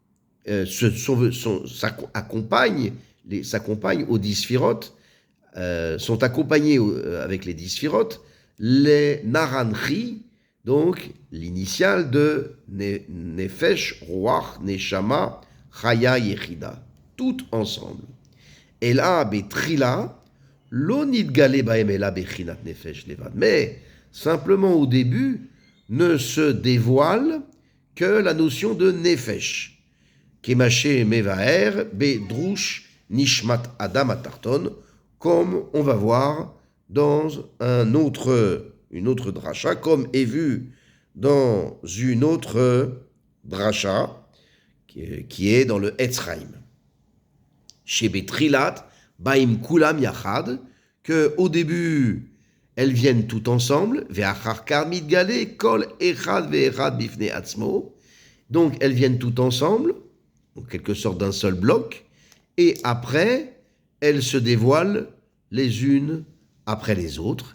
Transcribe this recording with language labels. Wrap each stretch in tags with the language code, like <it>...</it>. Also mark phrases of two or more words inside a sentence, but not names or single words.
<fr>s'accompagnent aux 10 sphirotes, sont accompagnés avec les 10 sphirotes, les Naranchi, donc l'initiale de</fr> <he>נפש, רוח, נשמה, חיה, יחידה,</he> <fr>toutes ensemble. Et là,</fr> <he>בתחילה לא נתגלה בהם אלא בחינת נפש לבד.</he> <fr>Mais simplement au début, ne se dévoile que la notion de Nefesh.</fr> <he>כמ"ש מבואר בדרוש נשמת אדם הראשון,</he> <fr>comme on va voir dans une autre dracha, comme est vu dans une autre dracha, qui est dans le Etzraim.</fr> <he>שבתחילה באים כולם יחד,</he> <fr>que au début, elles viennent toutes ensemble,</fr> <he>ואחר כך מתגלה, כל אחד ואחד בפני עצמו,</he> <fr>donc elles viennent toutes ensemble, en quelque sorte d'un seul bloc, et après, elles se dévoilent les unes après les autres.</fr>